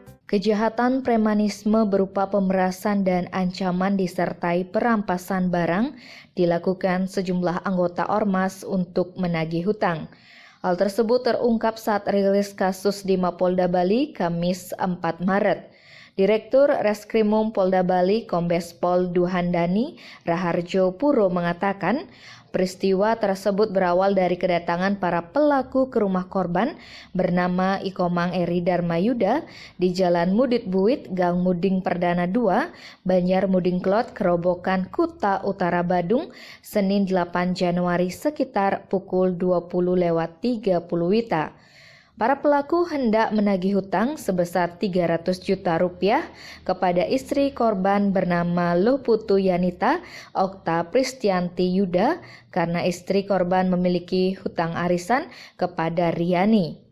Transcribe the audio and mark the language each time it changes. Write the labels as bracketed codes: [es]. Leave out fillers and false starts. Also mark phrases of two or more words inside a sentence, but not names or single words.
[id] Kejahatan premanisme berupa pemerasan dan ancaman disertai perampasan barang dilakukan sejumlah anggota Ormas untuk menagih hutang. Hal tersebut terungkap saat rilis kasus di Mapolda Bali Kamis 4 Maret. Direktur Reskrimum Polda Bali Kombes Pol Duhandani Raharjo Puro mengatakan, peristiwa tersebut berawal dari kedatangan para pelaku ke rumah korban bernama Ikomang Eri Darmayuda di Jalan Mudit Buit, Gang Muding Perdana 2, Banjar Muding Klot, Kerobokan, Kuta Utara Badung, Senin 8 Januari sekitar pukul 20.30 WITA. Para pelaku hendak menagih hutang sebesar 300 juta rupiah kepada istri korban bernama Luputu Yanita Okta Pristianti Yuda karena istri korban memiliki hutang arisan kepada Riani.